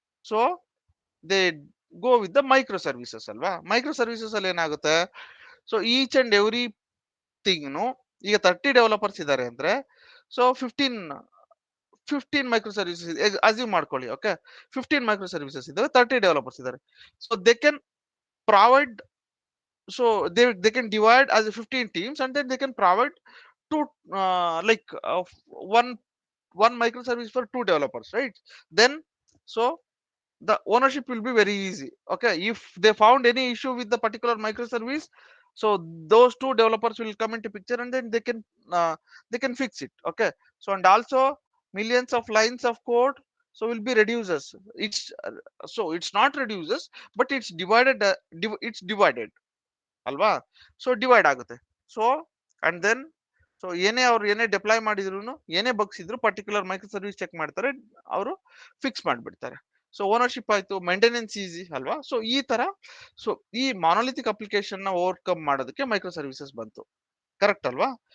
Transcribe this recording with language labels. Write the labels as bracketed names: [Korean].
[English] So they go with the micro services ಅಲ್ವಾ. [Kannada] Micro services ಅಲ್ಲಿ ಏನಾಗುತ್ತೆ, ಸೊ ಈಚ್ ಅಂಡ್ ಎವ್ರಿ ಥಿಂಗ್ನು, ಈಗ 30 developers ಇದ್ದಾರೆ ಅಂದ್ರೆ, ಸೊ 15 ಮೈಕ್ರೋ ಸರ್ವಿಸಸ್ ಅಸ್ಯೂಮ್ ಮಾಡ್ಕೊಳ್ಳಿ. ಓಕೆ, 15 ಮೈಕ್ರೋ ಸರ್ವಿಸಸ್ ಇದಾವೆ, 30 ಡೆವಲಪರ್ಸ್ ಇದ್ದಾರೆ. [English] So they can provide, so they can divide as 15 teams, and then they can provide two, like one microservice for 2 developers, right? Then, so the ownership will be very easy. Okay, if they found any issue with the particular microservice, so those 2 developers will come into picture, and then they can fix it. Okay, so and also millions of lines of code, so will be reduces. So it's not reduces, but it's divided, it's divided ಅಲ್ವಾ. [Kannada] So divide ಆಗುತ್ತೆ. So and then, so ಅವ್ರು ಏನೇ deploy ಮಾಡಿದ್ರು, ಏನೇ bugs ಇದ್ರು, particular micro service check ಮಾಡ್ತಾರೆ, ಅವರು fix ಮಾಡ್ಬಿಡ್ತಾರೆ. ಸೊ ಓನರ್ಶಿಪ್ ಆಯ್ತು, ಮೇಂಟೆನೆನ್ಸ್ ಈಸಿ ಅಲ್ವಾ. ಸೊ ಈ ತರ, ಸೊ ಈ ಮಾನೋಲಿಥಿಕ್ ಅಪ್ಲಿಕೇಶನ್ ನ ಓವರ್ಕಮ್ ಮಾಡೋದಕ್ಕೆ ಮೈಕ್ರೋ ಸರ್ವಿಸಸ್ ಬಂತು, ಕರೆಕ್ಟ್ ಅಲ್ವಾ.